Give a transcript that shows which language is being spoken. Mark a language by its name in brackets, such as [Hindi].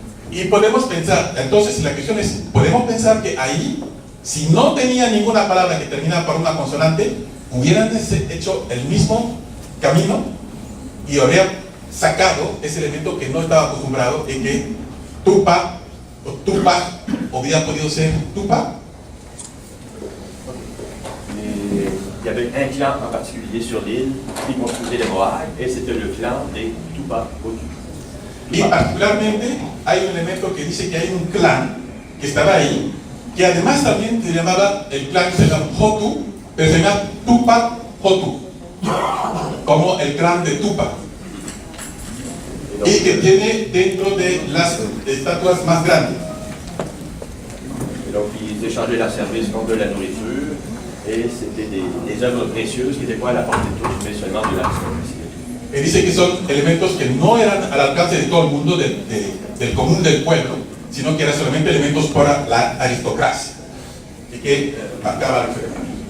[Spanish] Y podemos pensar, entonces la cuestión es, podemos pensar que ahí, si no tenía ninguna palabra que terminaba por una consonante, hubieran hecho el mismo camino y habrían sacado ese elemento que no estaba acostumbrado, en que tupa o tupa hubiera podido ser tupa. [French] Il y avait un clan en particulier sur l'île qui construisait les moailles, et c'était le clan des Tupa-Hutu. [Spanish] Y particularmente hay un elemento que dice que hay un clan que estaba ahí, que además también se llamaba, el clan se llama Hotu, pero se llama Tupa-Hotu, como el clan de Tupa, y que tiene dentro de las estatuas más grandes. [French] Et donc ils échangeaient leurs services contre de la nourriture, et c'était des œuvres précieuses qui n'étaient pas à la portée de tous, mais seulement de l'aristocratie. [Spanish] Y dice que son elementos que no eran al alcance de todo el mundo, del común del pueblo, sino que eran solamente elementos para la aristocracia, y que marcaba la diferencia.